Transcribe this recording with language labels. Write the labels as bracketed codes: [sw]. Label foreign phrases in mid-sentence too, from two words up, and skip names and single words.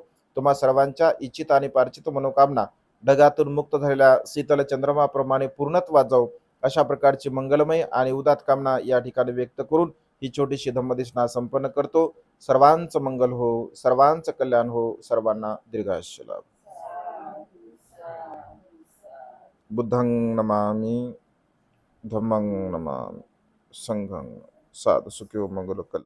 [mr] तुम्हा सर्वांच्या इच्छित आणि पार्चित मनोकामना ढगातून मुक्त झालेल्या शीतल चंद्रमाप्रमाणे पूर्णत्वात जाऊ, अशा प्रकारची मंगलमय आणि उदात कामना या ठिकाणी व्यक्त करून ही छोटीशी धम्मदेशना संपन्न करतो. सर्वांचं मंगल हो, सर्वांचं कल्याण हो, सर्वांना दीर्घायुष्य लाभ. [pi] बुद्धं नमामि, धम्मं नमामि, संघं साधु सुखियो मंगल कल.